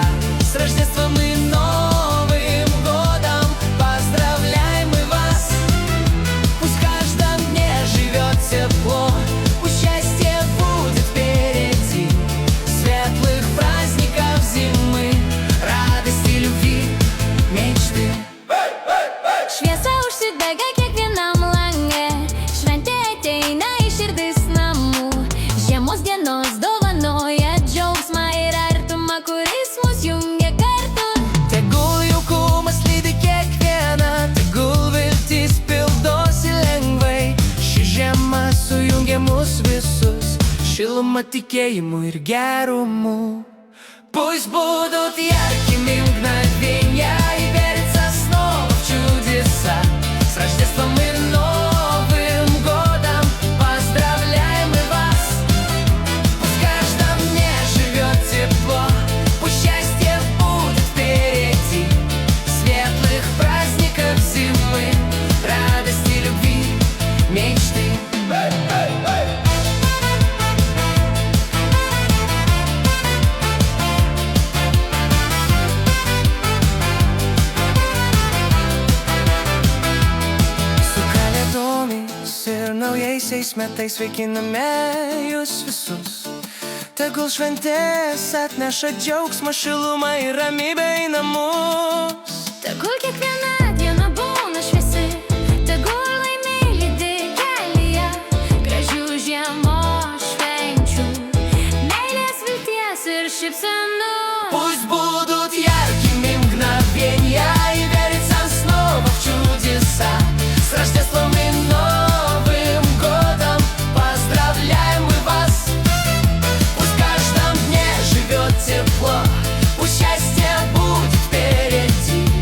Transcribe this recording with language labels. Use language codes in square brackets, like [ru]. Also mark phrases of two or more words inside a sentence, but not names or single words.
[ru] С Рождеством и Новым годом поздравляем мы вас. Пусть в каждом дне живет тепло, пусть счастье будет впереди. Светлых праздников зимы, радости, любви, mечты. [lt] Šviesa užsidega kiekvienam lange, šventė ateina į širdis namų. Žiemos dienos dovanoja džiaugsmą ir artumą, kuris mus jungia kartu. Tegul jaukumas lydi kiekvieną, tegul viltis pildosi lengvai. Ši žiema sujungia mus visus, šiluma, tikėjimu ir gerumu. [ru] Пусть будут яркими мгновения и верится снова в чудеса. С Рождеством и Новым годом поздравляем мы вас. Пусть в каждом дне живет тепло, пусть счастье будет впереди. Светлых праздников зимы, радости, любви, мечты. [lt] Ir naujaisiais metais sveikiname jūs visus. Tegul šventės atneša džiaugsmą, šilumą ir ramybę į namus. Tegul kiekviena diena būna šviesi, tegul laimė lydi kelyje. Gražių žiemos švenčių, meilės, vilties ir šypsenų. [ru] Пусть будут яркими мгновения и верится снова в чудеса. С Рождеством и Новым годом поздравляем мы вас. Пусть в каждом дне живет тепло, пусть счастье будет впереди.